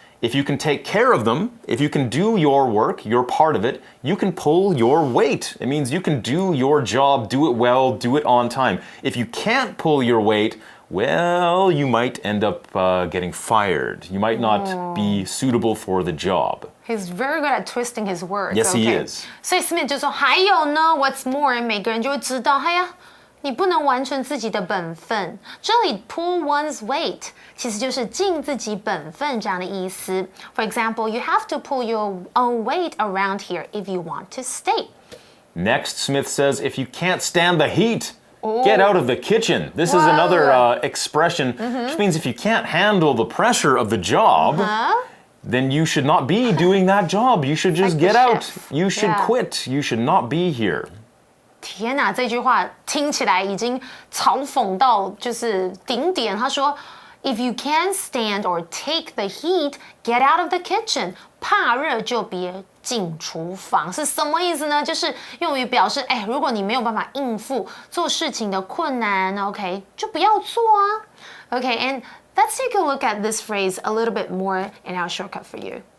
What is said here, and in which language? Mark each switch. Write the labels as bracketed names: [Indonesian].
[English] If you can take care of them, if you can do your work, your part of it, you can pull your weight. It means you can do your job, do it well, do it on time. If you can't pull your weight, well, you might end up getting fired. You might not be suitable for the job. He's very good at twisting his words. Yes, he okay. is. [Chinese] 所以 Smith 就说，还有呢 ， What's more，每个人就会知道，哎呀，你不能完成自己的本分。这里 pull one's weight 其实就是尽自己本分这样的意思。 [English] For example, you have to pull your own weight around here if you want to stay. Next, Smith says, if you can't stand the heat, get out of the kitchen. This is another expression, which means if you can't handle the pressure of the job, then you should not be doing that job. You should just get out. You should quit. You should not be here. [Chinese] 天哪，这句话听起来已经嘲讽到就是顶点。 [English] 他说，If you can't stand or take the heat, get out of the kitchen. [Chinese] 怕热就别进厨房，是什么意思呢？ [English] 就是用于表示，如果你没有办法应付做事情的困难 ，OK， 就不要做啊。 OK，and let's take a look at this phrase a little bit more in our shortcut for you.